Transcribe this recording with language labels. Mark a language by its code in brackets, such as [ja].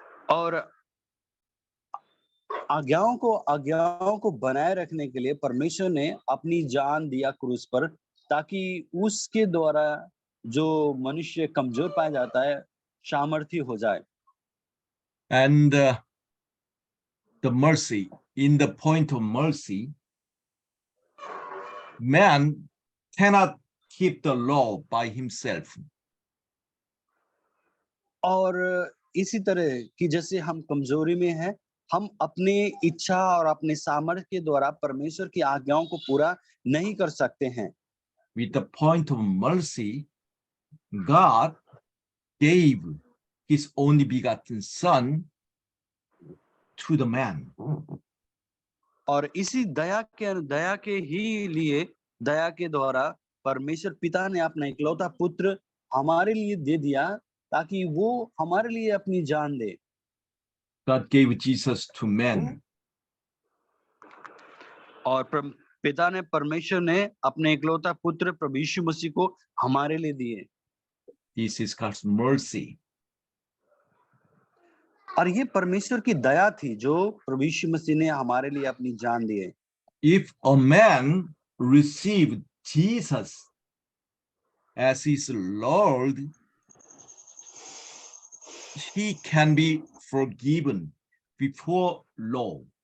[hi] और आज्ञाओं को बनाए रखने के लिए परमेश्वर ने अपनी जान दिया क्रूस पर, ताकि उसके द्वारा जो मनुष्य कमजोर पाया जाता है सामर्थी हो जाए। [en] And the mercy, in the point of mercy, man cannot keep the law by himself. [hi] और इसी तरह कि जैसे हम कमजोरी में हैं, हम अपने इच्छा और अपने सामर्थ्य के द्वारा परमेश्वर की आज्ञाओं को पूरा नहीं कर सकते हैं। [en] With the point of mercy, God gave his only begotten son to the man. [hi] और इसी दया के ही लिए, दया के द्वारा परमेश्वर पिता ने अपना इकलौता पुत्र हमारे लिए दे दिया, ताकि वो हमारे लिए अपनी जान दे। [en] God gave Jesus to men. [hi] और पिता ने, परमेश्वर ने अपने इकलौता पुत्र प्रभु यीशु मसीह को हमारे लिए दिए। [en] This is God's mercy. [hi] और ये परमेश्वर की दया थी जो प्रभु यीशु मसीह ने हमारे लिए अपनी जान दी है। [en] If a man received Jesus as his Lord, he can be forgiven before law.